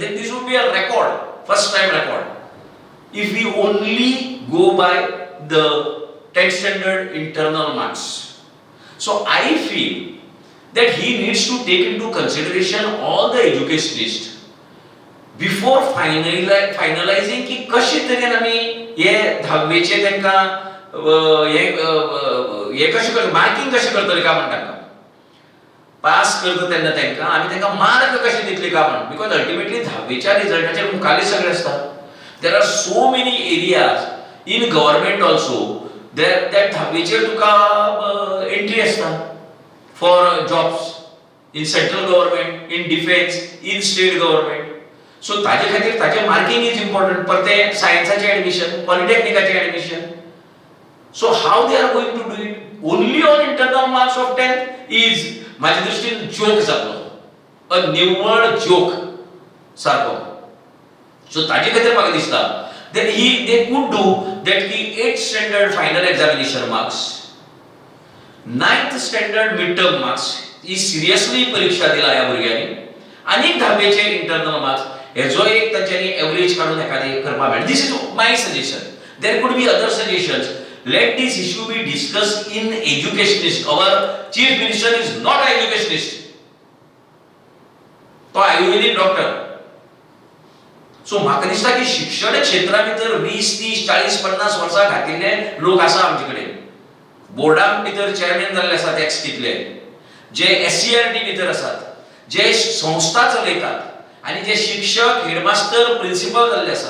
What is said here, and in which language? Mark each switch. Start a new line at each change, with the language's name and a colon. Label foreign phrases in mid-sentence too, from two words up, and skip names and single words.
English: Then this would be a record, first time record. If we only go by the 10th standard internal marks. So I feel that he needs to take into consideration all the educationists before finalizing
Konkani: की कशे तरेन आमी हे 10वेचे तांकां हे कशे करता, मार्किंग कशे करतले काय म्हण
English: तांकां पास करता तेन्ना तांकां आमी तांकां मार्क कशे दितले काय म्हण. because ultimately
Konkani: 10वेच्या रिजल्टाचेर मुखाल्ले सगळे आसता.
English: there are so many areas in government also that
Konkani: 10वेचेर तुका एंट्री आसता
English: for jobs in central government, in defence, in state government.
Konkani: सो ताजे खातीर ताजे
English: marking is important.
Konkani: परते सायन्साचे एडमिशन, पॉलिटेक्निकाचे एडमिशन.
English: So how they are going to do it? Only on internal marks of 10th is
Konkani: माझ्या दृष्टीने जोक जातो, अ निव्वळ जोक सारखो. सो ताजे खातीर म्हाका दिसता
English: that they could do that
Konkani: की
English: 8th standard final examination marks, 9th standard midterm marks
Konkani: ही सिरियसली परीक्षा दिला या भुरग्यांनी, आणि 10वीचे
English: internal marks
Konkani: हेजो एक तांच्यांनी एवरेज काढून एखादी करपा मेळटा.
English: this is my suggestion. there could be other suggestions. Let this issue be discussed in educationist. Our chief minister is not an educationist.
Konkani: तो
English: ayurvedic doctor.
Konkani: सो म्हाका दिसता की शिक्षण क्षेत्रा भितर 20, 30, 40, 50 वर्सां घातिल्ले लोक आसा आमचे कडेन. बोर्डां भितर चेअरमॅन जाल्ले आसात एक्स तितले, जे एससीईआरटी भितर आसात, जे संस्था चलयतात, आणि जे शिक्षक, हेडमास्टर, प्रिन्सिपल जाल्ले आसात.